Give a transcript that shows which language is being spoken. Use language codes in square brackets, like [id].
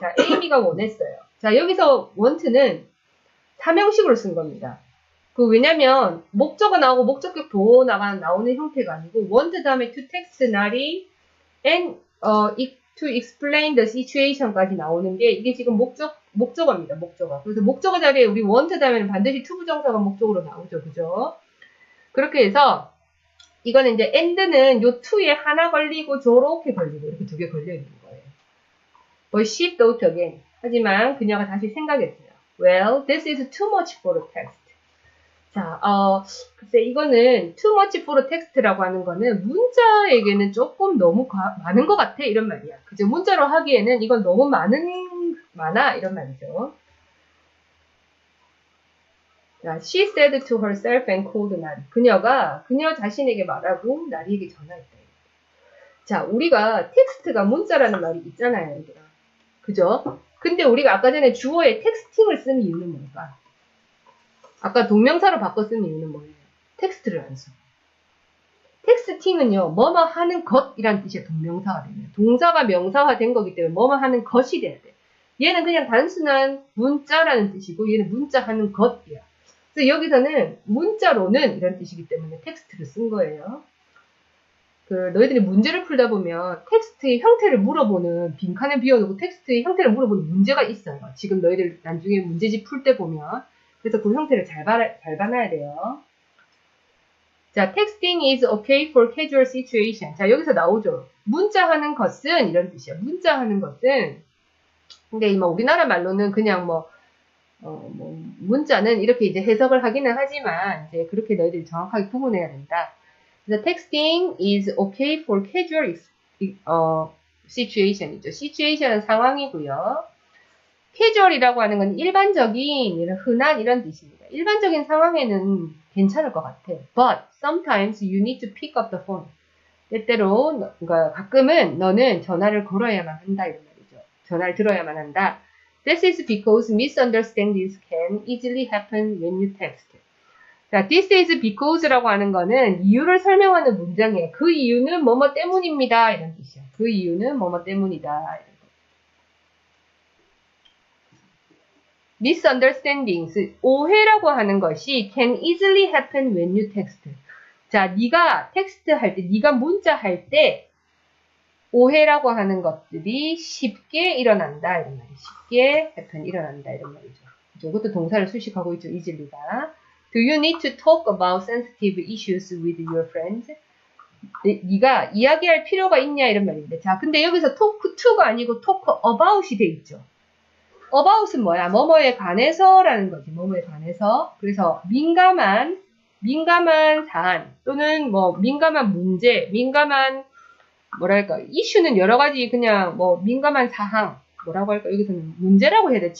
[ko] 자, Amy가 원했어요. 자, 여기서 want는 사명식으로 쓴 겁니다. 왜냐면 목적어 나오고 목적격 보호 나오는 형태가 아니고 want 다음에 [en] to text Nari and to explain the situation [ko] 까지 나오는 게 이게 지금 목적어입니다. 목적어. 그래서 목적어 자리에 우리 want 다음에는 반드시 to 부정사가 목적으로 나오죠. 그죠? 그렇게 해서 이거는 이제 and는 요 to에 하나 걸리고 저렇게 걸리고 이렇게 두 개 걸려 있는 거예요. [en] But she thought again. [ko] 하지만 그녀가 다시 생각했어요. [en] Well, this is too much for a text. [ko] 자, 글쎄 이거는 [en] too much for a text [ko] 라고 하는 거는 문자에게는 조금 너무 많은 것 같아 이런 말이야. 그죠? 문자로 하기에는 이건 너무 많아 이런 말이죠. [en] 자, she said to herself and called Nari. [ko] 그녀 자신에게 말하고 나리에게 전화했다. 자, 우리가 텍스트가 문자라는 말이 있잖아요, 얘들아. 그죠? 근데 우리가 아까 전에 주어에 텍스팅을 쓴 이유는 뭘까? 아까 동명사로 바꿔 쓴 이유는 뭐예요? 텍스트를 안 써. 텍스팅은요, 뭐뭐 하는 것이란 뜻이야, 동명사가 되면. 동사가 명사화 된 거기 때문에 뭐뭐 하는 것이 돼야 돼. 얘는 그냥 단순한 문자라는 뜻이고, 얘는 문자 하는 것이야. 그래서 여기서는 문자로는 이런 뜻이기 때문에 텍스트를 쓴 거예요. 너희들이 문제를 풀다 보면 텍스트의 형태를 물어보는, 빈칸을 비워놓고 텍스트의 형태를 물어보는 문제가 있어요. 지금 너희들 나중에 문제집 풀 때 보면. 그래서 그 형태를 잘 봐놔야 돼요. [en] 자, texting is okay for casual situation. [ko] 자, 여기서 나오죠. 문자하는 것은 이런 뜻이야. 문자하는 것은, 근데 우리나라 말로는 그냥 문자는 이렇게 이제 해석을 하기는 하지만, 이제 그렇게 너희들이 정확하게 구분해야 된다. 그래서 [en] texting is okay for casual situation이죠. situation은 [ko] 상황이고요. casual이라고 하는 건 일반적인, 이런 흔한 이런 뜻입니다. 일반적인 상황에는 괜찮을 것 같아. [en] But sometimes you need to pick up the phone. [ko] 때때로, 그러니까 가끔은 너는 전화를 걸어야만 한다 이런 말이죠. 전화를 들어야만 한다. [en] This is because misunderstandings can easily happen when you text. [ko] 자, this is because라고 하는 거는 이유를 설명하는 문장이에요. 그 이유는 뭐뭐 때문입니다. 이런 뜻이야. 그 이유는 뭐뭐 때문이다. 이런 거. [en] misunderstandings, [ko] 오해라고 하는 것이 [en] can easily happen when you text. [ko] 자, 네가 텍스트 할 때, 네가 문자 할 때 오해라고 하는 것들이 쉽게 일어난다. 이런 말이에요. 쉽게 happen, 일어난다. 이런 말이죠. 이것도 동사를 수식하고 있죠. easily.가. [en] Do you need to talk about sensitive issues with your friends? [ko] 네가 이야기할 필요가 있냐 이런 말입니다. 자, 근데 여기서 talk to가 아니고 talk about이 돼 있죠. about은 뭐야? 뭐뭐에 관해서라는 거지. 뭐뭐에 관해서. 그래서 민감한 사안 또는 뭐 민감한 문제, 민감한 뭐랄까 이슈는 여러 가지 그냥 뭐 민감한 사항 뭐라고 할까 여기서는 문제라고 해야 돼.